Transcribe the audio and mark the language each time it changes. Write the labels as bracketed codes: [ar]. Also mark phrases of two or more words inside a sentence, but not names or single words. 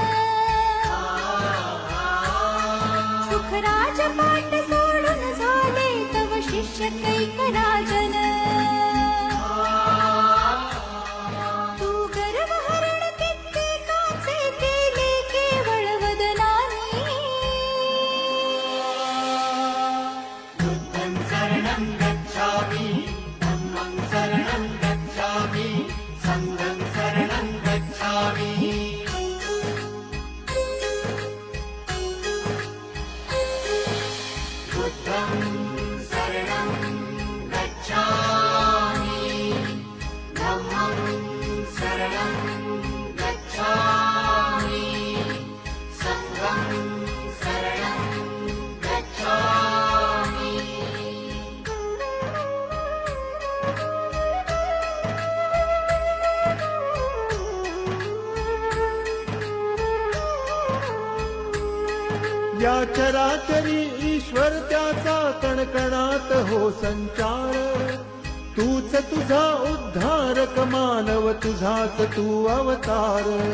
[mr] सुखराज पाठ सोडून झाले तव शिष्य कैक राजन तू गर्वहरण कित्येकाचे केले केवळ वदनाने [pi] बुद्धं शरणं गच्छामि धम्मं शरणं गच्छामि संघं शरणं गच्छामि बुद्धं शरणं गच्छामि धम्मं शरणं गच्छामि संघं शरणं गच्छामि [mr] या चराचरी ईश्वर त्याचा कणकणात हो संचार तूच तुझा उद्धारक मानव तुझाच तू अवतार